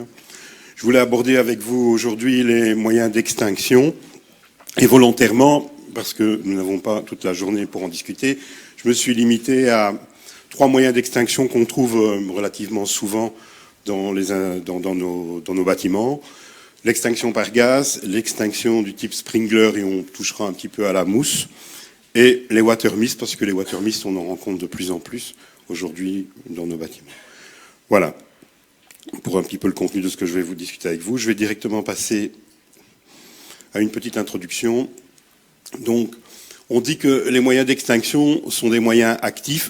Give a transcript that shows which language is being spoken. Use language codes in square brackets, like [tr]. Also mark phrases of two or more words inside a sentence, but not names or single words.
[fr] Je voulais aborder avec vous aujourd'hui les moyens d'extinction et volontairement, parce que nous n'avons pas toute la journée pour en discuter, je me suis limité à 3 moyens d'extinction qu'on trouve relativement souvent dans nos bâtiments. L'extinction par gaz, l'extinction du type sprinkler et on touchera un petit peu à la mousse, et les [en] water mist, [fr] parce que les [en] water mist, [fr] on en rencontre de plus en plus aujourd'hui dans nos bâtiments. Voilà, pour un petit peu le contenu de ce que je vais vous discuter avec vous. Je vais directement passer à une petite introduction. Donc, on dit que les moyens d'extinction sont des moyens actifs.